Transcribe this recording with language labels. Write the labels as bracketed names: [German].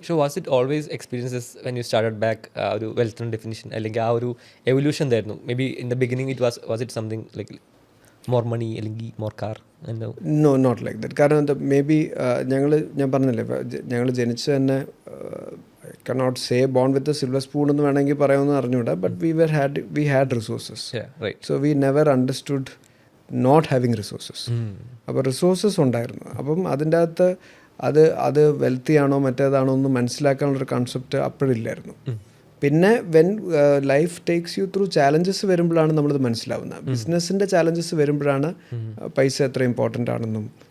[English] So was it always experiences when you started back? [Malayalam] ഒരു wealth definition അല്ലെങ്കിൽ ആ ഒരു എവല്യൂഷൻ എന്തായിരുന്നു? [English] maybe in the beginning was it something like more money [Malayalam] അല്ലെങ്കിൽ [English] More car? No, not like that. [Malayalam] കാരണം may be ഞാൻ പറഞ്ഞില്ലേ, ഞങ്ങൾ ജനിച്ച് തന്നെ [English] cannot say born with a silver spoon [Malayalam] എന്ന് വേണമെങ്കിൽ പറയാമെന്ന് അറിഞ്ഞൂടാ. [English] But we had resources. So we never understood not having resources. [Malayalam] അപ്പോൾ റിസോഴ്സസ് ഉണ്ടായിരുന്നു. അപ്പം അതിൻ്റെ അകത്ത് അത് വെൽത്തിയാണോ മറ്റേതാണോ എന്ന് മനസ്സിലാക്കാനുള്ളൊരു കൺസെപ്റ്റ് അപ്പോഴില്ലായിരുന്നു. പിന്നെ [English] when life takes you through challenges [Malayalam] വരുമ്പോഴാണ് നമ്മളത് മനസ്സിലാവുന്നത്. ബിസിനസ്സിൻ്റെ ചാലഞ്ചസ് വരുമ്പോഴാണ് പൈസ എത്ര ഇമ്പോർട്ടൻ്റ് ആണെന്നും